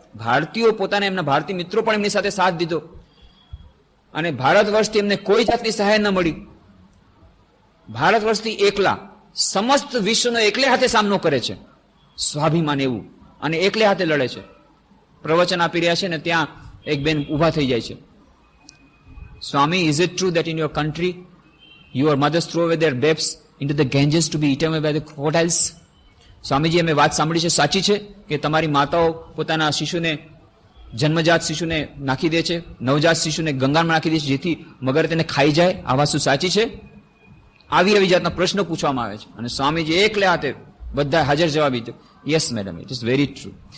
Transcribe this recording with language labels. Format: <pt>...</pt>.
<gu>ભારતીયો પોતાના એમના ભારતીય મિત્રો પણ એમની સાથે સાથ દીધો. અને ભારત વર્ષથી એમને કોઈ જાતની સહાય ન મળી. ભારત વર્ષથી એકલા સમસ્ત વિશ્વનો એકલે હાથે સામનો કરે છે. સ્વાભિમાન એવું, અને એકલે હાથે લડે છે. પ્રવચન આપી રહ્યા છે ને ત્યાં એક બેન ઉભા થઈ જાય છે.</gu> <en>Swami, is it true that in your country your mothers throw away their babes into the Ganges to be eaten by the crocodiles?</en> <gu>Swamiji, અમે વાત સાંભળી છે, સાચી છે કે તમારી માતાઓ પોતાના શિશુને, જન્મજાત શિશુને નાખી દે છે, નવજાત શિશુને ગંગામાં નાખી દે છે જેથી મગર તેને ખાઈ જાય? આ વાત શું સાચી છે? આવી જાતના પ્રશ્નો પૂછવામાં આવે છે. અને સ્વામીજી એકલે હાથે બધા હાજર જવાબ દીધો,</gu> <en>Yes madam, it is very true.</en>